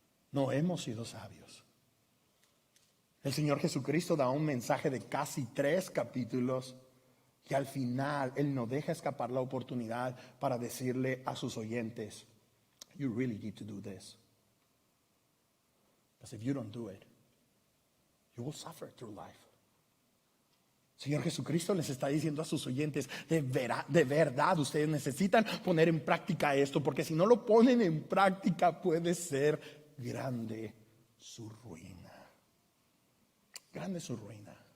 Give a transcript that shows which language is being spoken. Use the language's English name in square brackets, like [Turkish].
[Spanish] No hemos sido sabios. El Señor Jesucristo da un mensaje de casi 3 capítulos y al final Él no deja escapar la oportunidad para decirle a sus oyentes: [English] you really need to do this. Because if you don't do it, you will suffer through life. [Spanish] Señor Jesucristo les está diciendo a sus oyentes: de verdad ustedes necesitan poner en práctica esto, porque si no lo ponen en práctica puede ser grande su ruina. Grande su ruina.